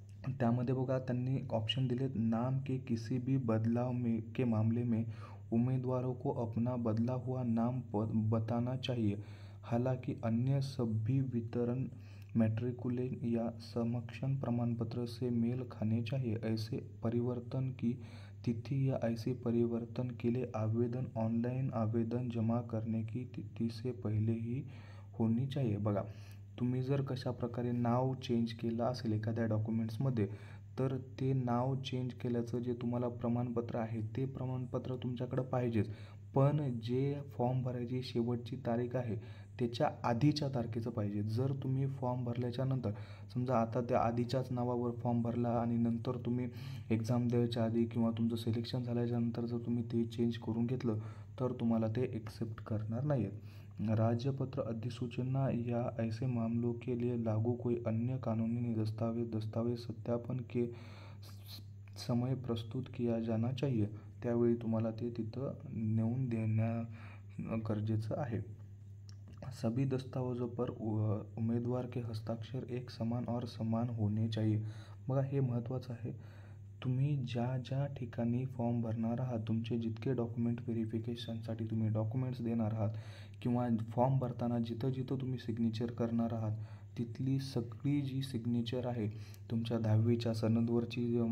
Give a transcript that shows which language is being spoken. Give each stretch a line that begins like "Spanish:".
Marathi: त्यामध्ये बघा त्यांनी ऑप्शन दिलेत.
Hindi: नाम के किसी भी बदलाव के मामले में उम्मीदवारों को अपना बदला हुआ नाम बताना चाहिए. हालांकि अन्य सभी वितरण मैट्रिकुलेशन या सक्षम प्रमाणपत्र से मेल खाने चाहिए. ऐसे परिवर्तन की तिथि या ऐसे परिवर्तन के लिए आवेदन ऑनलाइन आवेदन जमा करने की तिथि से पहले ही होनी चाहिए.
Marathi: बघा, तुम्ही जर कशा प्रकारे नाव चेंज केलं असेल एखाद्या डॉक्युमेंट्समध्ये तर ते नाव चेंज केल्याचं जे तुम्हाला प्रमाणपत्र आहे ते प्रमाणपत्र तुमच्याकडं पाहिजेच. पण जे फॉर्म भरायची शेवटची तारीख आहे त्याच्या आधीच्या तारखेचं पाहिजे. जर तुम्ही फॉर्म भरल्याच्या नंतर समजा आता त्या आधीच्याच नावावर फॉर्म भरला आणि नंतर तुम्ही एक्झाम द्यायच्या आधी किंवा तुमचं सिलेक्शन झाल्याच्यानंतर जर तुम्ही ते चेंज करून घेतलं तर तुम्हाला ते एक्सेप्ट करणार नाही आहेत.
Hindi: राज्यपत्र अधिसूचना या ऐसे मामलों के लिए लागू कोई अन्य कानूनी दस्तावेज सत्यापन के समय प्रस्तुत किया जाना चाहिए.
Marathi: त्यावेळी तुम्हाला ते तिथं नेऊन देणं गरजेचं आहे.
Hindi: सभी दस्तावेजों पर उम्मीदवार के हस्ताक्षर एक समान और समान होने चाहिए.
Marathi: बघा, हे महत्त्वाचं आहे. तुम्ही ज्या ठिकाणी फॉर्म भरणार आहात, तुमचे जितके डॉक्युमेंट व्हेरिफिकेशनसाठी तुम्ही डॉक्युमेंट्स देणार आहात किंवा फॉर्म भरताना जिथं तुम्ही सिग्नेचर करणार आहात तिथली सगळी जी सिग्नेचर आहे, तुमच्या 10वीच्या सनदवरची